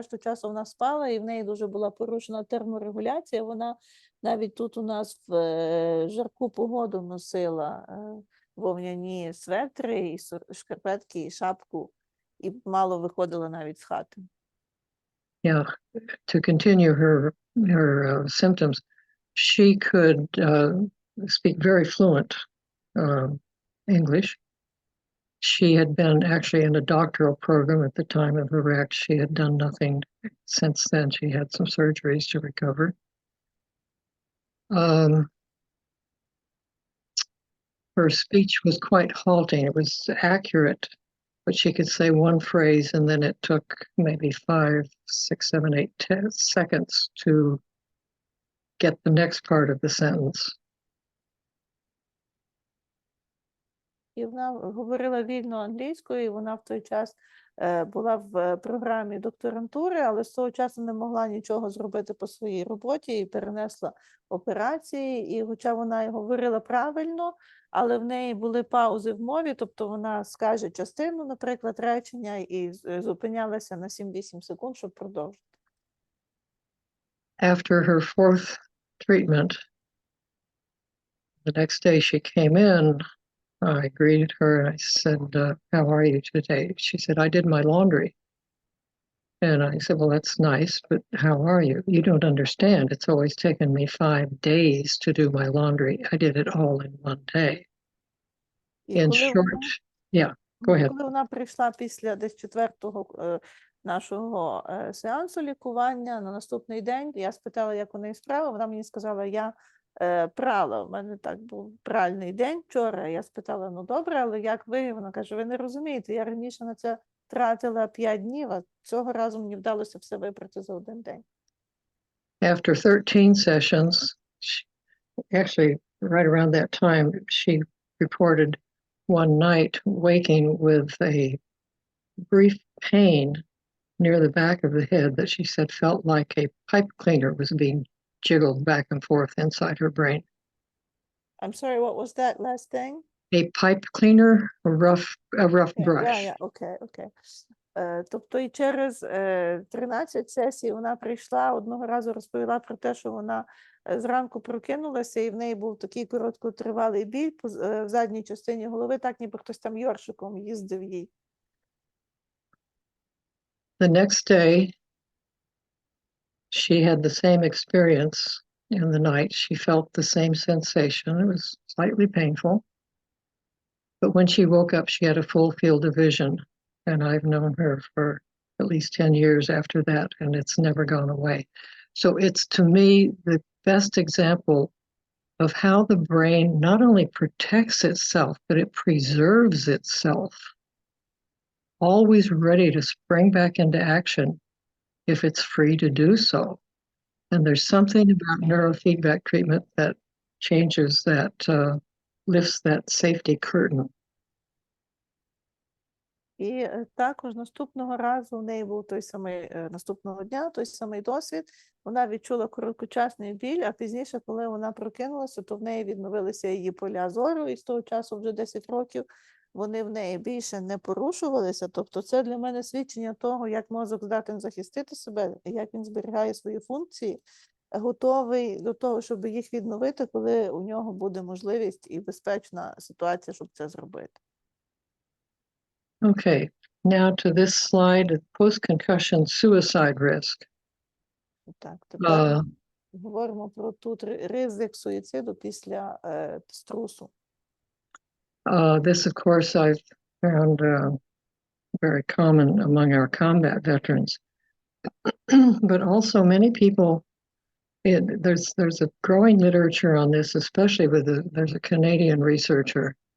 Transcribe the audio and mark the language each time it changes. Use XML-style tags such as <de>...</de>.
<uk>Решту часу вона спала, і в неї дуже була порушена терморегуляція. Вона навіть тут у нас в жарку погоду носила вовняні светри, і шкарпетки, і шапку, і мало виходила навіть з хати.</uk> <en>Yeah, to continue her symptoms, she could speak very fluent English. She had been actually in a doctoral program at the time of the wreck. She had done nothing since then. She had some surgeries to recover. Her speech was quite halting. It was accurate, but she could say one phrase and then it took maybe 5, 6, 7, 8, 10 seconds to get the next part of the sentence.</en> <uk>І вона говорила вільно англійською, і вона в той час була в програмі докторантури, але з того часу не могла нічого зробити по своїй роботі і перенесла операції. І хоча вона й говорила правильно, але в неї були паузи в мові, тобто вона скаже частину, наприклад, речення, і зупинялася на 7-8 секунд, щоб продовжити.</uk> <en>After her 4th treatment, the next day she came in, I greeted her and I said, how are you today? She said, I did my laundry. And I said, well, that's nice, but how are you? You don't understand. It's always taken me 5 days to do my laundry. I did it all in one day. In short, yeah, go ahead.</en> <uk>Коли вона прийшла після десь 4-го нашого сеансу лікування, на наступний день я спитала, як у неї справа, вона мені сказала, я прала, у мене так був пральний день вчора, я спитала, ну добре, але як ви? Вона каже, ви не розумієте, я раніше на це тратила 5 днів, а цього разу мені вдалося все випрати за 1 день.</uk> <en>After 13 sessions, actually right around that time, she reported one night waking with a brief pain near the back of the head that she said felt like a pipe cleaner was being jiggled back and forth inside her brain. I'm sorry, what was that last thing? A pipe cleaner, a rough brush. Yeah, okay.</en> <uk>Тобто і через 13 сесій вона прийшла, одного разу розповіла про те, що вона зранку прокинулася, і в неї був такий короткотривалий біль в задній частині голови, так ніби хтось там йоршиком їздив їй.</uk> <en>The next day, she had the same experience in the night. She felt the same sensation. It was slightly painful. But when she woke up, she had a full field of vision. And I've known her for at least 10 years after that, and it's never gone away. So it's, to me, the best example of how the brain not only protects itself, but it preserves itself, always ready to spring back into action if it's free to do so. And there's something about neurofeedback treatment that changes that, lifts that safety curtain.</en> <uk>І також наступного разу в неї був той самий, наступного дня той самий досвід. Вона відчула короткочасний біль, а пізніше, коли вона прокинулася, то в неї відновилися її поля зору, і з того часу вже 10 років вони в неї більше не порушувалися. Тобто це для мене свідчення того, як мозок здатен захистити себе, як він зберігає свої функції, готовий до того, щоб їх відновити, коли у нього буде можливість і безпечна ситуація, щоб це зробити.</uk> <en>Okay, now to this slide, post-concussion suicide risk.</en> <uk>Так, тепер говоримо про тут ризик суїциду після струсу.</uk> <en>This, of course, I've found very common among our combat veterans. But also many people, there's a growing literature on this, especially there's a Canadian researcher.</en>